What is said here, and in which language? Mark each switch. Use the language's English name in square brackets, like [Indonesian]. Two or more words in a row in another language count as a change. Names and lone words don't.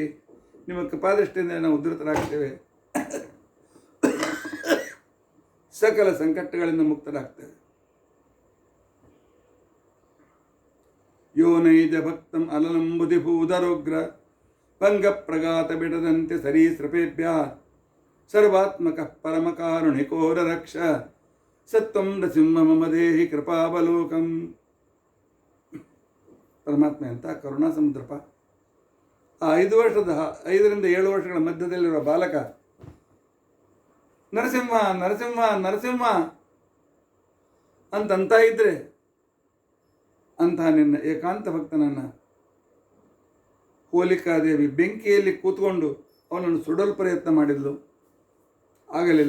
[Kannada] ನಿಮ್ಮ ಕೃಪಾದೃಷ್ಟಿಯಿಂದ ನಾವು ಉದ್ಧತರಾಗ್ತೇವೆ, ಸಕಲ ಸಂಕಟಗಳಿಂದ ಮುಕ್ತರಾಗ್ತೇವೆ. [Sanskrit] ಯೋ ನೈಜ ಭಕ್ತಂ ಅಲಲಂಬುಧಿಭೂಧರೋಗ್ರ ಭಂಗ ಪ್ರಘಾತ ಬಿಡದಂತೆ ಸರೀಸೃಪೇಭ್ಯ ಸರ್ವಾತ್ಮಕ ಪರಮಕಾರುಣಿಕೋರ ರಕ್ಷ ಸತ್ವಂ ನೃಸಿಂಹ ಮಮ ದೇಹಿ ಕೃಪಾವಲೋಕಂ. [Kannada] ಪರಮಾತ್ಮ ಅಂತ ಕರುಣಾ ಸಮುದ್ರಪ. ಆ 5ರಿಂದ 7 ವರ್ಷಗಳ ಮಧ್ಯದಲ್ಲಿರುವ ಬಾಲಕ ನರಸಿಂಹ ನರಸಿಂಹ ನರಸಿಂಹ ಅಂತ ಇದ್ರೆ, ಅಂತಹ ನಿನ್ನ ಏಕಾಂತ ಭಕ್ತನನ್ನು ಹೋಲಿಕಾದೇವಿ ಬೆಂಕಿಯಲ್ಲಿ ಕೂತ್ಕೊಂಡು ಅವನನ್ನು ಸುಡಲು ಪ್ರಯತ್ನ ಮಾಡಿದ್ಲು, ಆಗಲಿಲ್ಲ.